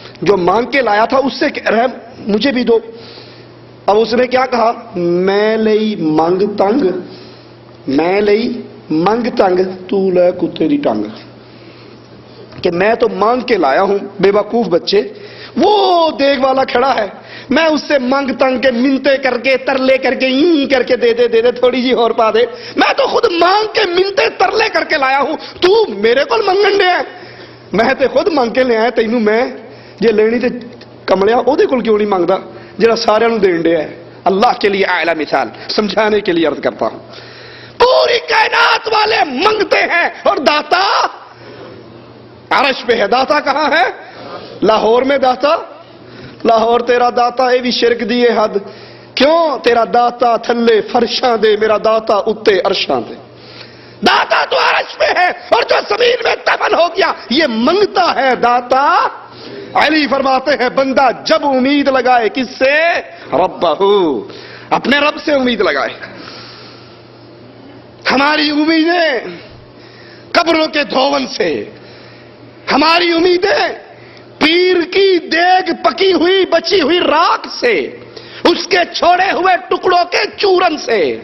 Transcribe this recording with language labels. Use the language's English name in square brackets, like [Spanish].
[Urdu] جو مانگ کے لایا تھا اس سے کہہ رہا مجھے بھی دو۔ اب اس نے کیا کہا، [Punjabi] میں لئی منگ تنگ، میں لئی منگ تنگ، تو لے کتے دی ٹنگ، [Urdu] کہ میں تو مانگ کے لایا ہوں۔ بے وقوف بچے، وہ دیگ والا کھڑا ہے، میں اس سے منگ تنگ کے منتے کر کے ترلے کر کے کر کے [Punjabi] دے دے تھوڑی جی اور پا دے. [Urdu] میں تو خود مانگ کے منتے ترلے کر کے لایا ہوں, تو میرے کو منگن دے. [Punjabi] میں تے خود منگ کے لے آیا, تینوں میں جے لینی تے کملیا او دے کول کیوں نہیں مانگدا جڑا سارے نوں دین دے ہے. [Urdu] اللہ کے لیے اعلیٰ مثال سمجھانے کے لیے عرض کرتا ہوں. پوری کائنات والے منگتے ہیں اور داتا عرش پہ ہے. داتا کہاں ہے؟ لاہور میں داتا. [Punjabi] لاہور تیرا داتا اے بھی شرک دیے حد. کیوں؟ تیرا داتا تھلے فرشاں دے, میرا داتا اتے عرشاں دے. [Urdu] داتا تو عرش پہ ہے اور جو زمین میں دفن ہو گیا یہ منگتا ہے داتا. علی فرماتے ہیں بندہ جب امید لگائے کس سے؟ ربہ, اپنے رب سے امید لگائے. ہماری امیدیں قبروں کے دھون سے, ہماری امیدیں پیر کی دیگ پکی ہوئی بچی ہوئی راکھ سے, اس کے چھوڑے ہوئے ٹکڑوں کے چورن سے.